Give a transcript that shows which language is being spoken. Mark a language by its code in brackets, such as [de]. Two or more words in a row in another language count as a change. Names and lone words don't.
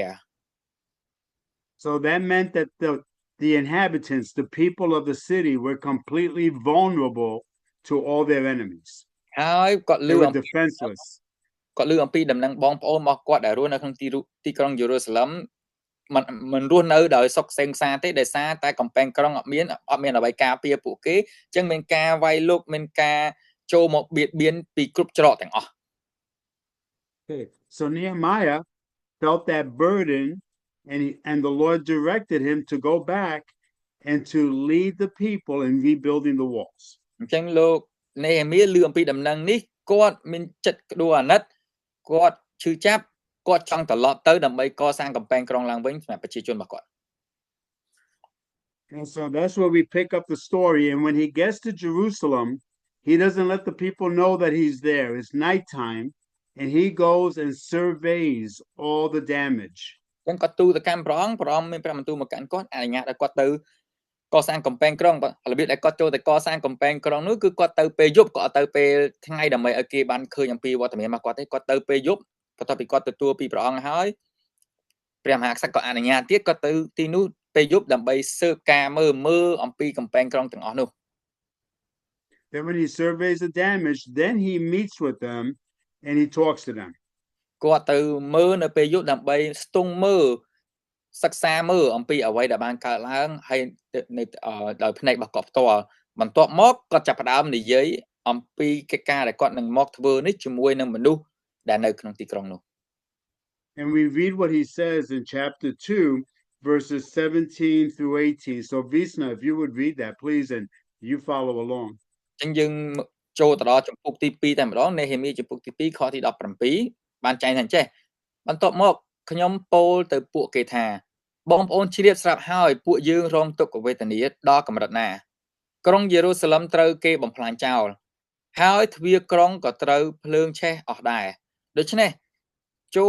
[en] So that meant that the inhabitants, the people of the city, were completely vulnerable to all their enemies. [km] ហើយគាត់លឺ [en] They [km] អំ [en] were [km] ពី [en] defenseless. [km] គាត់លឺអំពីដំណឹងបងប្អូនរបស់គាត់ដែលរស់នៅក្នុងទីក្រុងយេរូសាឡឹមមិនរស់នៅដោយសុខសេងសាទេដោយសារតែកំពែងក្រុងអត់មានអ្វីការពារពួកគេអញ្ចឹងមានការវាយលុកមានការចូលមកបៀតបៀនពីគ្រប់ច្រកទាំងអស់ [en] Okay. So Nehemiah felt that burden, and the Lord directed him to go back and to lead the people in rebuilding the walls. [km] អញ្ចឹងលោកនេហេមៀលឺអំពីដំណឹងនេះគាត់មានចិត្តក្តួលអាណិតគាត់ឈឺចាប់គាត់ចង់ត្រឡប់ទៅដើម្បីកសាងកំពែងក្រុងឡើងវិញសម្រាប់ប្រជាជនរបស់គាត់ [en] And so that's where we pick up the story. And when he gets to Jerusalem, he doesn't let the people know that he's there. It's nighttime, and he goes and surveys all the damage. [km] អញ្ចឹងគាត់ទូទៅកាន់ព្រះអង្គមានព្រះបន្ទូលមកកាន់គាត់អនុញ្ញាតឲ្យគាត់ទៅកសាងកំពែងក្រុងរបៀបដែលគាត់ចូលទៅកសាងកំពែងក្រុងនោះគឺគាត់ទៅពេលយប់គាត់អត់ទៅពេលថ្ងៃដើម្បីឲ្យគេបានឃើញអំពីវត្តមានរបស់គាត់ទេគាត់ទៅពេលយប់បន្ទាប់ពីគាត់ទទួលពីព្រះអង្គហើយព្រះមហាក្សត្រក៏អនុញ្ញាតទៀតគាត់ទៅទីនោះពេលយប់ដើម្បីស៊ើបការមើលអំពីកំពែងក្រុងទាំងអស់នោះ [en] Then when he surveys the damage, then he meets with them and he talks to them. [km] គាត់ទៅមើលនៅពេលយប់ដើម្បីស្ទង់មើលសិក្សាមើលអំពីអ្វីដែលបានកើតឡើងហើយដោយភ្នែករបស់គាត់ផ្ទាល់បន្ទាប់មកគាត់ចាប់ផ្ដើមនិយាយអំពីកិច្ចការដែលគាត់នឹងមកធ្វើនេះជាមួយនឹងមនុស្សដែលនៅក្នុងទីក្រុងនោះ [en] And we read what he says in chapter 2, verses 17 through 18. So Visna, if you would read that, please, and you follow along. [km] អញ្ចឹងយើងចូលទៅដល់ចំពុកទី2តែម្ដងនេហេមៀចំពុកទី2ខទី17បានចែងថាអញ្ចេះបន្ទាប់មកខ្ញុំពោលទៅពួកគេថាបងប្អូនជ្រាបស្រាប់ហើយពួកយើងរងទុក្ខវេទ នាដល់កម្រិតណាក្រុងយេរូសាឡឹមត្រូវគេបំផ្លាញចោលហើយទ្វារក្រុងក៏ត្រូវភ្លើងឆេះអស់ដែរដូច្នេះចូល